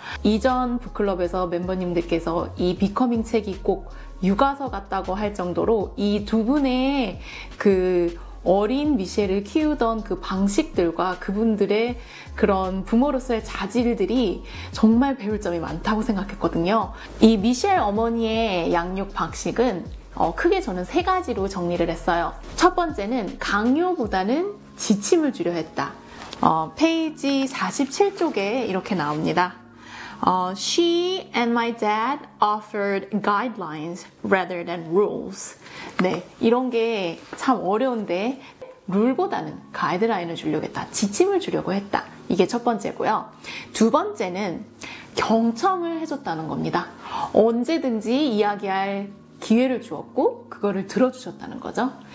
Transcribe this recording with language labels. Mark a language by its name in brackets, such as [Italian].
[Korean] 이전 북클럽에서 멤버님들께서 이 비커밍 책이 꼭 육아서 같다고 할 정도로 이 두 분의 그 어린 미셸을 키우던 그 방식들과 그분들의 그런 부모로서의 자질들이 정말 배울 점이 많다고 생각했거든요. 이 미셸 어머니의 양육 방식은 크게 저는 3가지로 정리를 했어요. 첫 번째는 강요보다는 지침을 주려 했다. 페이지 47쪽에 이렇게 나옵니다. [English] She and my dad offered guidelines rather than rules. [Korean] 네, 이런 게 참 어려운데 룰보다는 가이드라인을 주려고 했다. 지침을 주려고 했다. 이게 첫 번째고요. 두 번째는 경청을 해줬다는 겁니다. 언제든지 이야기할 기회를 주었고 그거를 들어주셨다는 거죠.